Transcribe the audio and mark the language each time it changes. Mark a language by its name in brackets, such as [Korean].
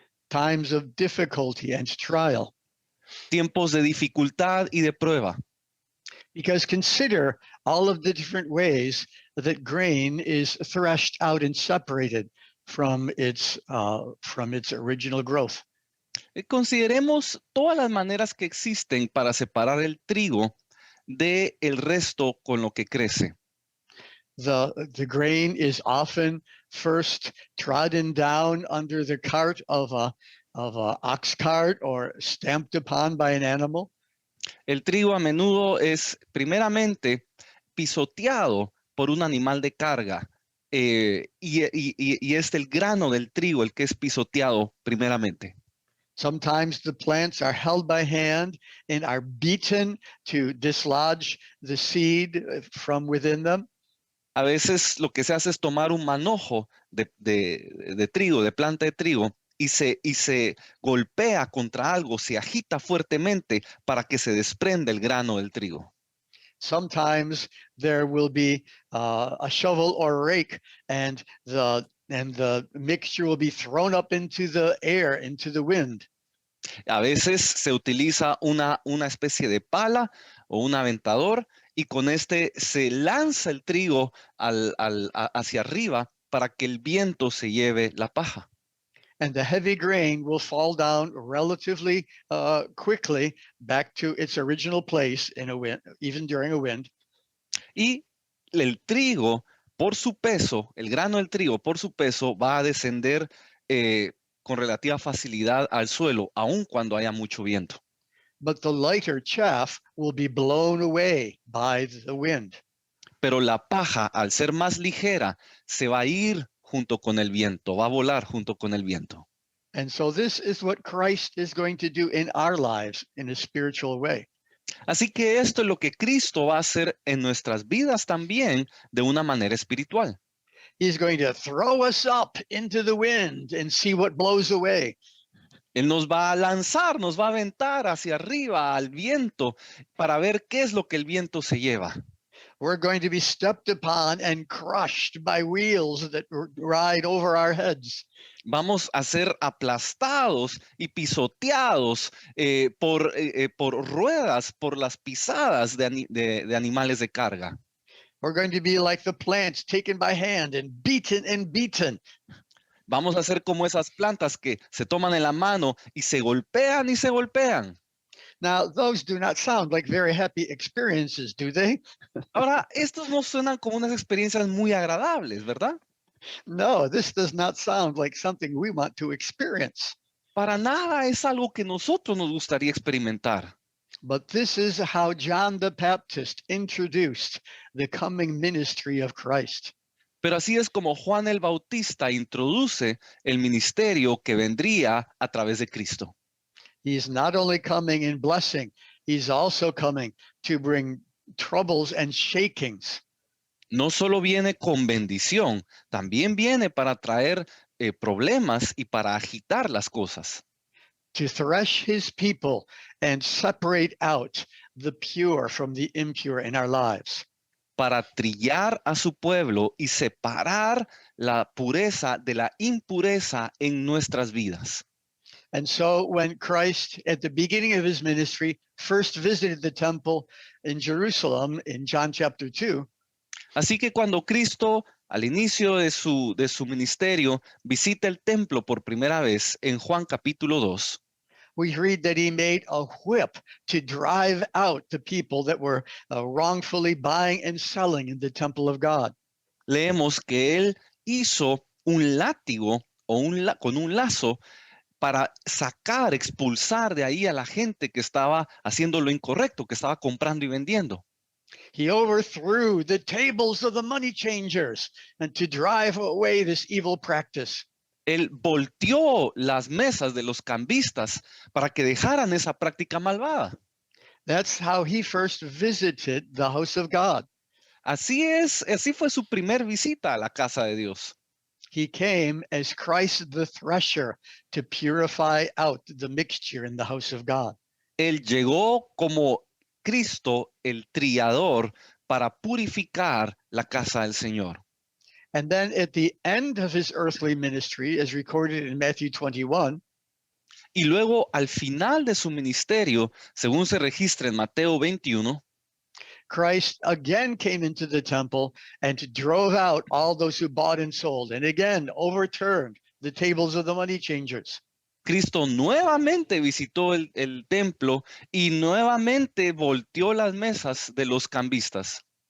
[English] Times of difficulty and trial. [Spanish] tiempos de dificultad y de prueba. [English] Because consider all of the different ways that grain is threshed out and separated from its original growth. [Spanish] Consideremos todas las maneras que existen para separar el trigo de el resto con lo que crece. [English] The grain is often first trodden down under the cart of a ox cart or stamped upon by an animal. [Spanish] El trigo a menudo es primeramente pisoteado por un animal de carga y es el grano del trigo el que es pisoteado primeramente. [English] Sometimes the plants are held by hand and are beaten to dislodge the seed from within them. [Spanish] A veces lo que se hace es tomar un manojo de trigo, de planta de trigo, y se golpea contra algo, se agita fuertemente para que se desprenda el grano del trigo. [English] Sometimes there will be a shovel or rake, and the mixture will be thrown up into the air, into the wind. [Spanish] A veces se utiliza una especie de pala o un aventador y con este se lanza el trigo hacia arriba para que el viento se lleve la paja. [English] And the heavy grain will fall down relatively quickly back to its original place in a wind, even during a wind. [Spanish] Y el trigo, por su peso, el grano del trigo, por su peso, va a descender con relativa facilidad al suelo, aun cuando haya mucho viento. [English] But the lighter chaff will be blown away by the wind. [Spanish] Pero la paja, al ser más ligera, se va a ir junto con el viento, va a volar junto con el viento. [English] And so this is what Christ is going to do in our lives in a spiritual way. [Spanish] Así que esto es lo que Cristo va a hacer en nuestras vidas también de una manera espiritual. [English] He's going to throw us up into the wind and see what blows away. [Spanish] Él nos va a lanzar, nos va a aventar hacia arriba al viento para ver qué es lo que el viento se lleva. [English] We're going to be stepped upon and crushed by wheels that ride over our heads. [Spanish] Vamos a ser aplastados y pisoteados por ruedas, por las pisadas de animales de carga. [English] We're going to be like the plants taken by hand and beaten and beaten. [Spanish] Vamos a ser como esas plantas que se toman en la mano y se golpean y se golpean. [English] Now, those do not sound like very happy experiences, do they? [Spanish] Ahora, estos no suenan como unas experiencias muy agradables, ¿verdad? [English] No, this does not sound like something we want to experience. [Spanish] para nada es algo que nosotros nos gustaría experimentar. [English] But this is how John the Baptist introduced the coming ministry of Christ. [Spanish] Pero así es como Juan el Bautista introduce el ministerio que vendría a través de Cristo. [English] He's not only coming in blessing, he's also coming to bring troubles and shakings. [Spanish] No solo viene con bendición, también viene para traer problemas y para agitar las cosas, [English] To thresh his people and separate out the pure from the impure in our lives. [Spanish] para trillar a su pueblo y separar la pureza de la impureza en nuestras vidas. [English] And so when Christ, at the beginning of his ministry, first visited the temple in Jerusalem in John chapter 2, [Spanish] Así que cuando Cristo, al inicio de su ministerio, visita el templo por primera vez en Juan capítulo 2, [English] we read that he made a whip to drive out the people that were wrongfully buying and selling in the temple of God. [Spanish] leemos que él hizo un látigo o con un lazo para sacar, expulsar de ahí a la gente que estaba haciendo lo incorrecto, que estaba comprando y vendiendo. [English] He overthrew the tables of the money changers and to drive away this evil practice. [Spanish] Él volteó las mesas de los cambistas para que dejaran esa práctica malvada. [English] That's how he first visited the house of God. [Spanish] Así fue su primer visita a la casa de Dios. [English] He came as Christ the thresher to purify out the mixture in the house of God. [Spanish] Él llegó como Cristo, el trillador, para purificar la casa del Señor. [English] And then at the end of his earthly ministry, as recorded in Matthew 21, [Spanish] Y luego, al final de su ministerio, según se registra en Mateo 21, [English] Christ again came into the temple and drove out all those who bought and sold, and again overturned the tables of the money changers. [Spanish] Cristo nuevamente visitó el templo y nuevamente volteó las mesas de los cambistas.